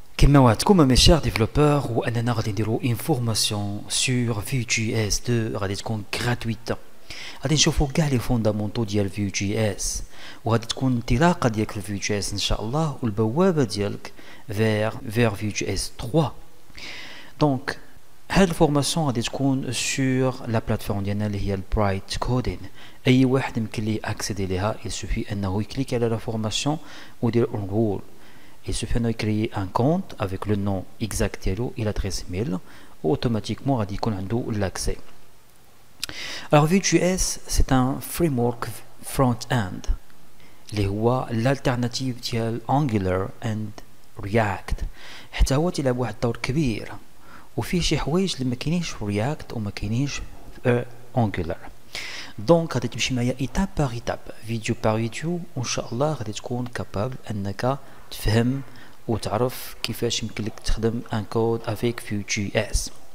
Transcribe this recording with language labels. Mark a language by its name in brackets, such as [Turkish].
[Arabic] كما وعدتكم [French] mes chers développeurs [Arabic] واننا غادي نديرو [French] une formation sur Vue.js 2 [Arabic] غادي تكون gratuite. غادي نشوفو كاع لي فوندامونتو ديال Vue.js وغادي تكون انطلاقه ديالك في Vue.js ان شاء الله والبوابه ديالك vers Vue.js 3. دونك هاد الفورماسيون غادي تكون [French] sur la plateforme [Arabic] ديالنا اللي هي البرايت كودين. اي واحد يمكن ليه اكسيدي ليها يسوفي انه يكليك على لا فورماسيون ودير enroll. [French] Il suffit de créer un compte avec le nom exact et l'adresse mail ou automatiquement [Arabic] غادي يكون عنده [French] l'accès. Alors Vue.js c'est un framework front-end [Arabic] اللي هو [French] l'alternative ديال Angular and React. [Arabic] حتى هو تيلعب واحد الدور كبير وفيه شي حوايج اللي ما كاينينش في React وما كاينينش في Angular. دونك غادي تمشي معايا ايتاب باغ ايتاب فيديو باغ فيديو وان شاء الله غادي تكون كابابل انك تفهم وتعرف كيفاش يمكن لك تخدم ان كود افيك Vue.js.